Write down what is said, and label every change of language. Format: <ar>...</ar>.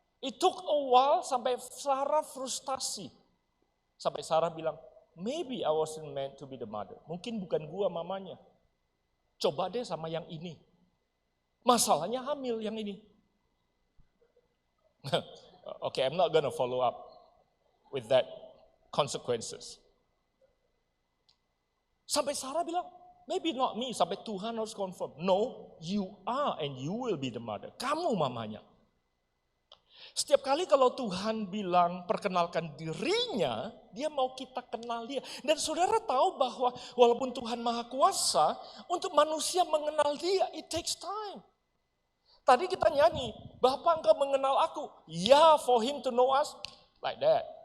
<en>It took a while</en> <id>sampai Sarah frustasi. Sampai Sarah bilang,</id> <en>maybe I wasn't meant to be the mother.</en> <id>Mungkin bukan gua mamanya. Coba deh sama yang ini. Masalahnya hamil yang ini.</id> <en>Okay, I'm not gonna follow up with that consequences.</en> <id>Sampai Sarah bilang,</id> <en>maybe not me.</en> <id>Sampai Tuhan harus confirm.</id> <en>No, you are and you will be the mother.</en> <id>Kamu mamanya. Setiap kali kalau Tuhan bilang perkenalkan dirinya, dia mau kita kenal dia. Dan saudara tahu bahwa walaupun Tuhan Maha Kuasa, untuk manusia mengenal dia,</id> <en>it takes time.</en> <id>Tadi kita nyanyi, Bapa engkau mengenal aku.</id> <en>Ya, for him to know us, like that.</en>